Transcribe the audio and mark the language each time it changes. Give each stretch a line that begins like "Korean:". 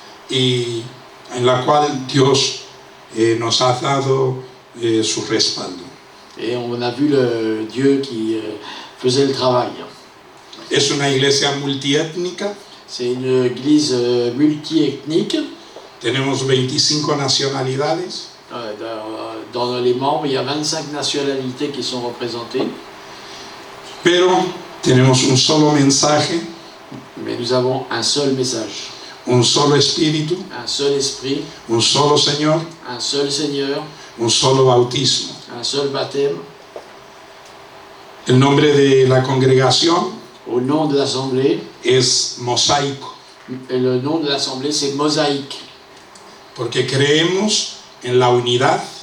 Spanish: y en la cual Dios nos ha dado su respaldo.
French: et on a vu le Dieu qui faisait le travail.
Spanish: Es una iglesia multiétnica,
French: C'est une église multiethnique.
Spanish: tenemos 25 nacionalidades,
French: Dans les membres, il y a 25 nationalités qui sont représentées,
Spanish: pero tenemos un solo mensaje,
French: mais nous avons un seul message,
Spanish: un solo espíritu,
French: un seul esprit,
Spanish: un solo Señor,
French: un seul Seigneur,
Spanish: un solo bautismo.
French: un seul baptême.
Spanish: El nombre de la congregación
French: Au nom de l'assemblée,
Spanish: es Mosaico,
French: et le nom de l'assemblée c'est Mosaïque,
Spanish: porque creemos en la unidad